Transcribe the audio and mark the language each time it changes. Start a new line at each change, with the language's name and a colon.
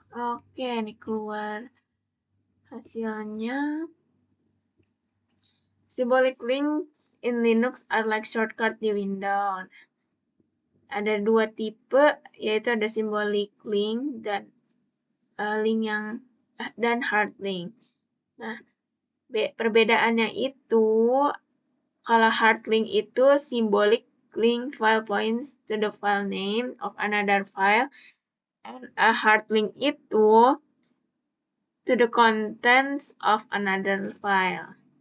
Indonesian: Oke, ini keluar hasilnya.
English: Symbolic links in Linux are like shortcut
Indonesian: di Windows. Ada 2 tipe, yaitu ada symbolic link dan link yang dan hard link. Nah, perbedaannya itu kalau hard link itu
English: symbolic link file points to the file name of another file, and a hard link itu to the contents of another file.